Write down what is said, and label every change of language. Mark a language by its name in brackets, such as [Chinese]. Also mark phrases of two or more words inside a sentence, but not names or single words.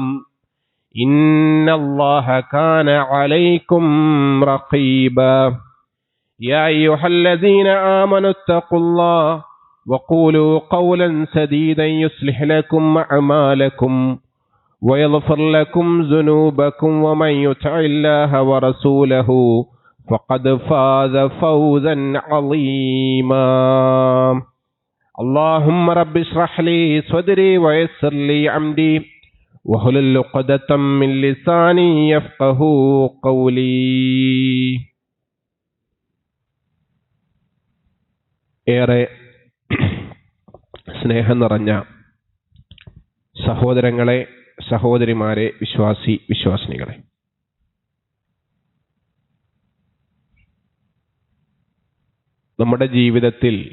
[Arabic] إن الله كان عليكم رقيبا يا أيها الذين آمنوا اتقوا الله وقولوا قولا سديدا يصلح لكم أعمالكم ويغفر لكم ذنوبكم ومن يطع الله ورسوله فقد فاز فوزا عظيما اللهم رب اشرح لي صدري ويسر لي أمري واحلل عقدة من لساني يفقهوا قولي. [Malayalam] ഏറെ സ്നേഹം നിറഞ്ഞ സഹോദരങ്ങളെ, സഹോദരിമാരെ, വിശ്വാസിനികളെ, നമ്മുടെ ജീവിതത്തിൽ